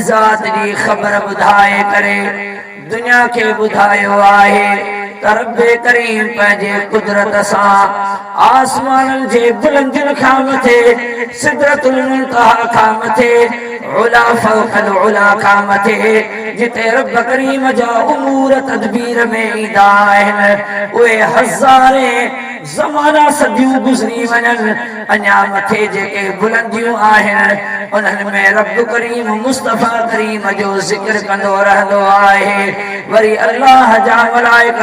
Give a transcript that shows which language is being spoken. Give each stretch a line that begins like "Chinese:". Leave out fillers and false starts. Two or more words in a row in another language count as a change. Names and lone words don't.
Sindhi: ज़ात जी ख़बर ॿुधाए करे दुनिया खे ॿुधायो आहे त रब करीम पंहिंजे कुदरत सां आसमाननि जे बुलंदियुनि खां मथे सिदरतुल मुंतहा खां मथे उला फौकल उला खां मथे जिते रब करीम जा उमूर तदबीर में ईंदा आहिनि उहे हज़ारे ज़माना सदियूं गुज़री वञनि अञा मथे जेके बुलंदियूं आहिनि उन्हनि में रब करीम मुस्तफ़ा करीम जो ज़िक्र कंदो रहंदो आहे वरी अल्लाह जा मलाइका